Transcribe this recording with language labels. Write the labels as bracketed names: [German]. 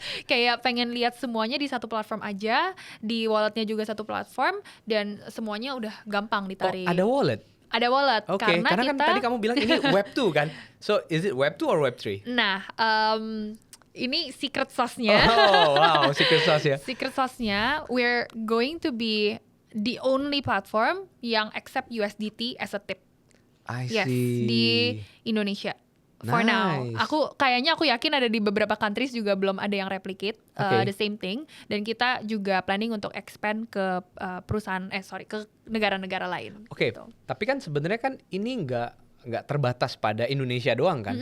[Indonesian] Kayak pengen lihat semuanya di satu platform aja, di walletnya juga satu platform, dan semuanya udah gampang ditarik. Ada wallet? Ada wallet, karena kan tadi kamu bilang ini Web 2 kan? [English] So is it Web 2 or Web 3? [Indonesian] Nah, ini secret sauce-nya. [English] Oh wow, secret sauce ya. Secret sauce-nya, we're going to be the only platform yang accept USDT as a tip. I see. Yes, [Indonesian] di Indonesia. [English] For now, [Indonesian] aku yakin ada di beberapa countries juga belum ada yang [English] replicate the same thing, [Indonesian] dan kita juga planning untuk expand ke ke negara-negara lain. Gitu. Tapi kan sebenarnya kan ini nggak terbatas pada Indonesia doang kan.